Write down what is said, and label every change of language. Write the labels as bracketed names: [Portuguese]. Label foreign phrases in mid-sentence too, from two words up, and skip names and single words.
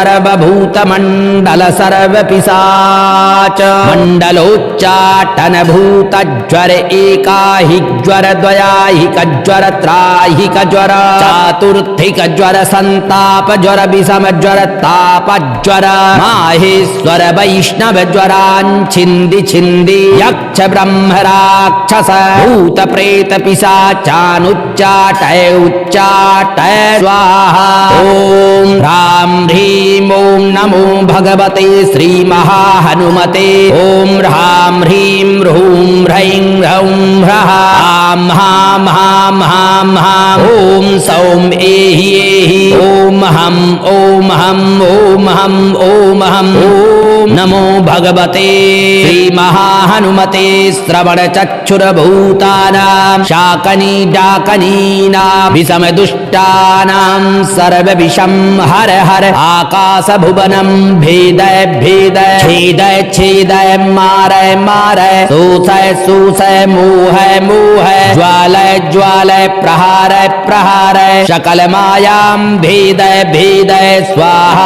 [Sanskrit] सर्वभूतमंडल सर्वपिशाच मंडलोच्चाटन भूतज्वर एकाहिक ज्वर द्वयाहिक ज्वर त्राहिक ज्वर चातुर्थिक ज्वर संताप ज्वर विषम ज्वर ताप ज्वर माहेश्वर वैष्णव ज्वरांछिंदि छिंदि यक्ष ब्रह्म राक्षस भूत प्रेत पिशाचानुच्चाटय उच्चाटय स्वाहा। ओम ह्रां ह्रीं ओं नमो भगवते श्री महाहनुमते। ओम ह्रां ह्रीं ह्रूं ह्रैं ह्रौं ह्रः आं हां हां हां हां ओम सौं एहि एहि ओम हं ओम हं ओम हं ओम हं। ओम नमो भगवते श्री महाहनुमते श्रवण चक्षुरभूतानां शाकनी डाकनीनां विषम दुष्टानां सर्व विषम हर हर आकाश भुवनं भेदय भेदय छेदय छेदय मारय मारय शोषय शोषय मोहय मोहय ज्वालय ज्वालय प्रहारय प्रहारय सकल मायां भेदय भेदय स्वाहा।